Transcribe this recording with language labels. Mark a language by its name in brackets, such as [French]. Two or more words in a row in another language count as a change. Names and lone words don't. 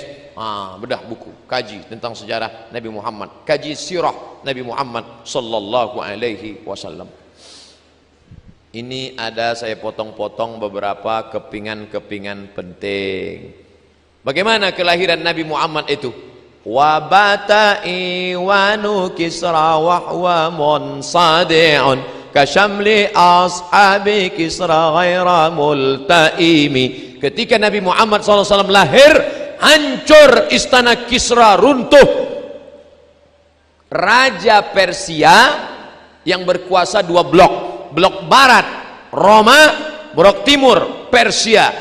[Indonesian] Bedah buku, kaji tentang sejarah Nabi Muhammad, kaji sirah Nabi Muhammad [Arabic] صلى الله عليه وسلم. [Indonesian] Ini ada saya potong-potong beberapa kepingan-kepingan penting. Bagaimana kelahiran Nabi Muhammad itu? [Arabic] وبات إيوان كسرى وهو منصدع كشمل أصحاب كسرى غير ملتئم. [Indonesian] Ketika Nabi Muhammad SAW lahir, hancur istana Kisra, runtuh. Raja Persia yang berkuasa dua blok. Blok barat Roma, blok timur Persia.